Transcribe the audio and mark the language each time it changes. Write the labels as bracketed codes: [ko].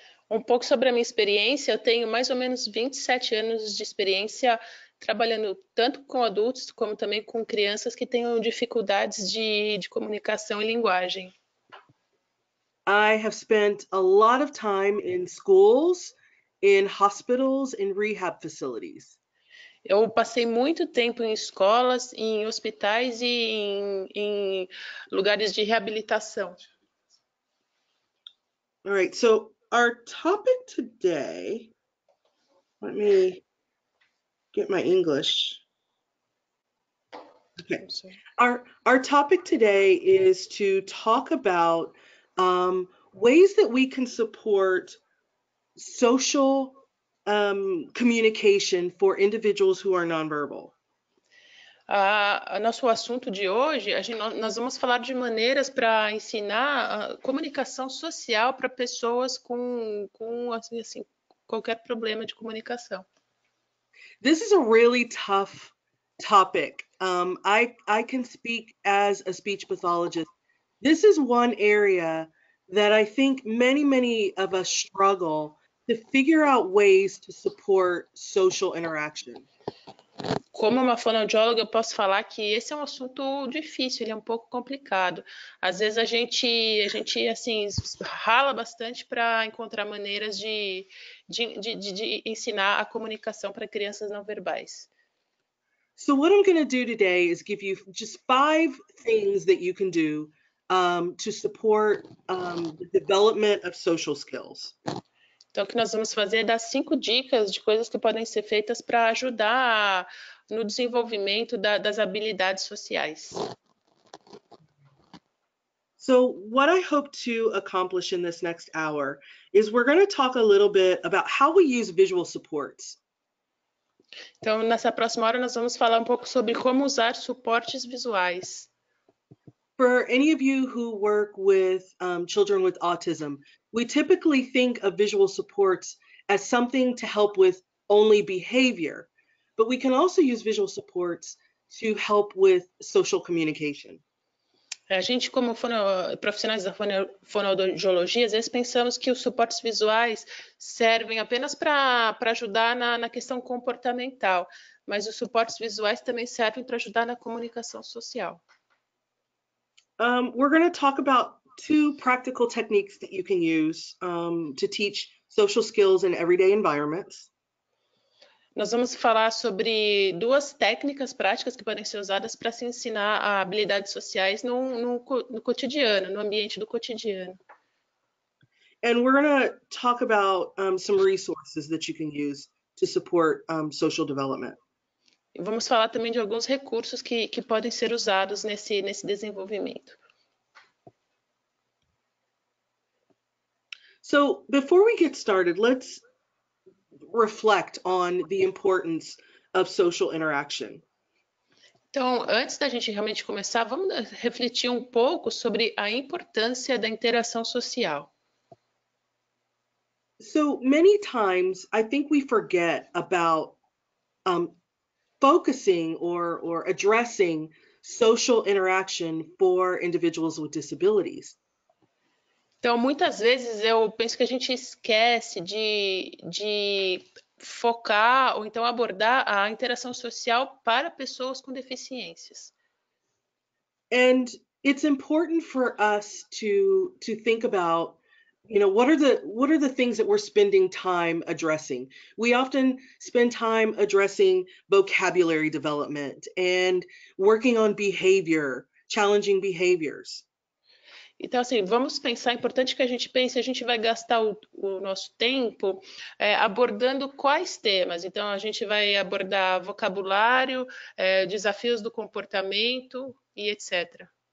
[pt] Um pouco sobre a minha experiência, eu tenho mais ou menos 27 anos de experiência trabalhando tanto com adultos como também com crianças que tenham dificuldades de comunicação e linguagem. [en] I have spent a lot of time in schools, in hospitals, in rehab facilities. [pt] Eu passei muito tempo em escolas, em hospitais e em lugares de reabilitação. [en] All right, so our topic today, let me get my English. Okay, our topic today is to talk about ways that we can support social communication for individuals who are nonverbal. [pt] Nosso assunto de hoje, nós vamos falar de maneiras para ensinar a comunicação social para pessoas com assim, qualquer problema de comunicação. [en] This is a really tough topic. I can speak as a speech pathologist. This is one area that I think many of us struggle to figure out ways to support social interaction. [pt] Como uma fonoaudióloga, eu posso falar que esse é um assunto difícil, ele é um pouco complicado. Às vezes a gente assim, rala bastante para encontrar maneiras de ensinar a comunicação para crianças não verbais. [en] So what I'm going to do today is give you just 5 things that you can do to support the development of social skills. [pt] Então, o que nós vamos fazer é dar 5 dicas de coisas que podem ser feitas para ajudar no desenvolvimento das habilidades sociais. [en] So what I hope to accomplish in this next hour is we're going to talk a little bit about how we use visual supports. [pt] Então, nessa próxima hora, nós vamos falar um pouco sobre como usar suportes visuais. [en] For any of you who work with children with autism, we typically think of visual supports as something to help with only behavior, but we can also use visual supports to help with social communication. [pt] A gente, como profissionais da fonoaudiologia, às vezes pensamos que os suportes visuais servem apenas para ajudar na questão comportamental, mas os suportes visuais também servem para ajudar na comunicação social. [en] We're going to talk about 2 practical techniques that you can use to teach social skills in everyday environments. [pt] Nós vamos falar sobre 2 técnicas práticas que podem ser usadas para se ensinar habilidades sociais no cotidiano, no ambiente do cotidiano. [en] And we're going to talk about some resources that you can use to support social development. [pt] E vamos falar também de alguns recursos que podem ser usados nesse desenvolvimento. [en] So before we get started, let's reflect on the importance of social interaction. [pt] Então, antes da gente realmente começar, vamos refletir um pouco sobre a importância da interação social. [en] So many times, I think we forget about focusing or addressing social interaction for individuals with disabilities. [pt] Então, muitas vezes eu penso que a gente esquece de focar ou então abordar a interação social para pessoas com deficiências. [en] And it's important for us to think about, you know, what are the things that we're spending time addressing? We often spend time addressing vocabulary development and working on behavior, challenging behaviors. [pt] Então, assim, vamos pensar, é importante que a gente pense, a gente vai gastar o nosso tempo abordando quais temas. Então, a gente vai abordar vocabulário, desafios do comportamento e etc.